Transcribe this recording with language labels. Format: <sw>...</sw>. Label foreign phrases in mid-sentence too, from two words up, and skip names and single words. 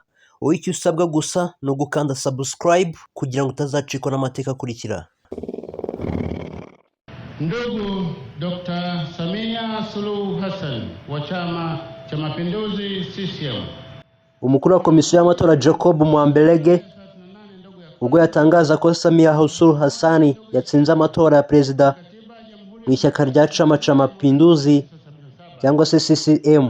<rw>Wowe icyo usabwa gusa no gukanda subscribe kugira ngo utazacikwa n'amateka akurikira.</rw> <sw>Ndugu Dr. Samia Suluhu Hassan wa Chama cha Mapinduzi CCM.</sw> <rw>Umukuru wa komisiyo y'amatora Jacob Mwambelege ubwo yatangaza ko Samia Suluhu Hassan yatsinze amatora ya perezida mu ishyaka rya Chama cha Mapinduzi cyangwa se CCM.</rw>